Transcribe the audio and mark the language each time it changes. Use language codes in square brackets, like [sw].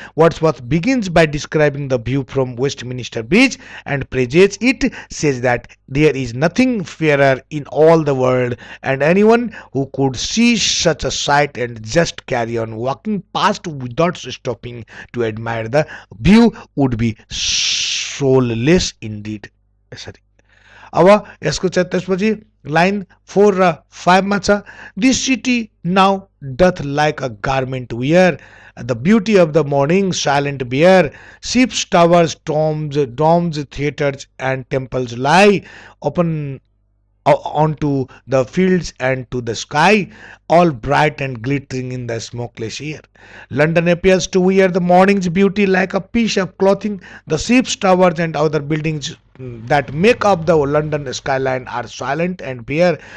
[en] Wordsworth begins by describing the view from Westminster Bridge and praises it, says that there is nothing fairer in all the world, and anyone who could see such a sight and just carry on walking past without stopping to admire the view would be soulless indeed. [ne] यसरी अब यसको चाहिँ त्यसपछि line 4 र 5 मा छ [en] This city now doth like a garment wear the beauty of the morning silent bare ships towers domes theatres and temples lie open onto the fields and to the sky, all bright and glittering in the smokeless air. London appears to wear the morning's beauty like a piece of clothing. The ships, towers, and other buildings that make up the London skyline are silent and bare.